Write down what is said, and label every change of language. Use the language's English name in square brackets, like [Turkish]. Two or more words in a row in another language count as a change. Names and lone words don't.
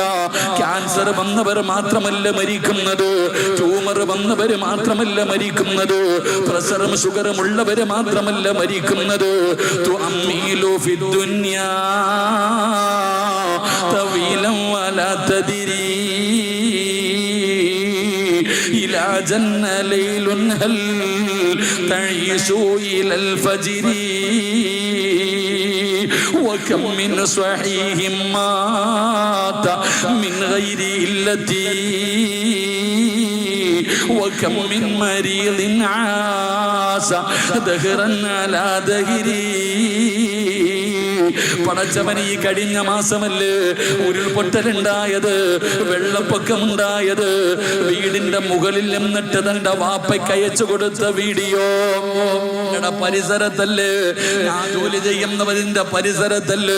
[Malayalam] ക്യാൻസർ വന്നവർ മാത്രമല്ല മരിക്കുന്നത്, ട്യൂമർ വന്നവർ മാത്രമല്ല മരിക്കുന്നത്, പ്രഷറും ഷുഗറും ഉള്ളവര് മാത്രമല്ല മരിക്കുന്നത്. [Arabic] تؤمل في الدنيا طويلا ولا تدري إذا جن ليل هل تعيش إلى الفجر وكم من صحيح مات من غير علة وكم من مريض عاش دهرا على دهري. [Malayalam] പടച്ചവന് ഈ കഴിഞ്ഞ മാസമല്ലേ ഉരുൾപൊട്ടലുണ്ടായത്, വെള്ളപ്പൊക്കമുണ്ടായത്, വീടിന്റെ മുകളിൽ നിന്നിട്ട് തന്റെ വാപ്പയ്ക്ക് അയച്ചു കൊടുത്ത വീഡിയോ പരിസരത്തല്ലേ, ഞാൻ ജോലി ചെയ്യുന്നവരിന്റെ പരിസരത്തല്ലേ.